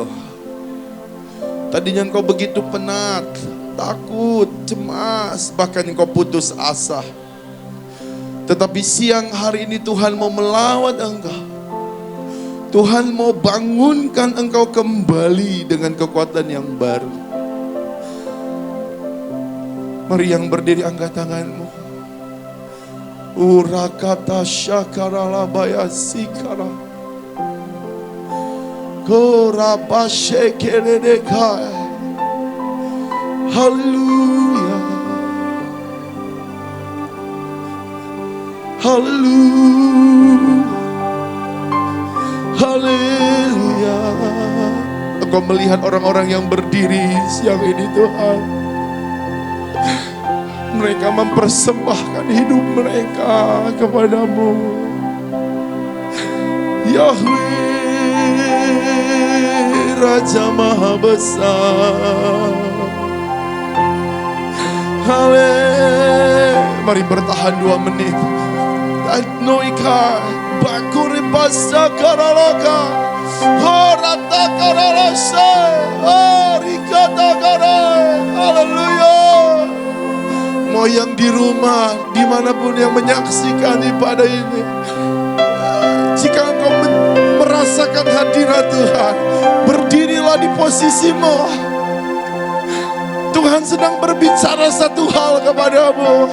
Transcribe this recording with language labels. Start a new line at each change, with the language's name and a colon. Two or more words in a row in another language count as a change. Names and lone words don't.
Indonesian: Tadinya engkau begitu penat, takut, cemas, bahkan engkau putus asa. Tetapi siang hari ini Tuhan mau melawat engkau. Tuhan mau bangunkan engkau kembali dengan kekuatan yang baru. Mari yang berdiri angkat tanganmu. Urakata syakaralabaya sikara. Korabashekeredekai. Haleluya. Haleluya. Haleluya. Engkau melihat orang-orang yang berdiri siang ini Tuhan. Mereka mempersembahkan hidup mereka kepada-Mu. Yahweh, Raja Maha Besar. Haleluya. Mari bertahan 2 menit. Noika bakuri pasta karalaka. Horata karalasa. Rikata karai. Haleluya. Mau yang di rumah, dimanapun yang menyaksikan ibadah ini, jika engkau merasakan hadirat Tuhan, di posisimu. Tuhan sedang berbicara satu hal kepadamu.